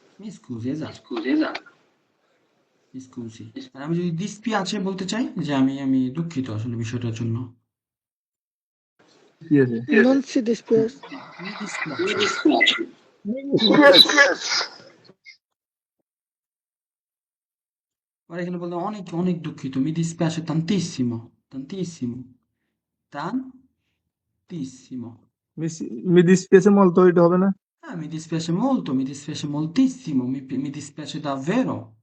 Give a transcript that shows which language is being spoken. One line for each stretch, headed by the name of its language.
Italian: Mi scusi, esatto, mi scusi।
Bangla: আর আমি যদি dispiace বলতে চাই, যে আমি দুঃখিত আসলে বিষয়টার জন্য, কি আছে?
Italian: Non si dispiace. mi dispiace।
Bangla: আর এখানে বলতে অনেক অনেক দুঃখিত,
Italian: mi dispiace tantissimo, tantissimo, tantissimo। মি দিসপেসে মলতো
Bangla: এটা হবে না?
Italian: Ah, mi dispiace molto, mi dispiace moltissimo, mi dispiace davvero।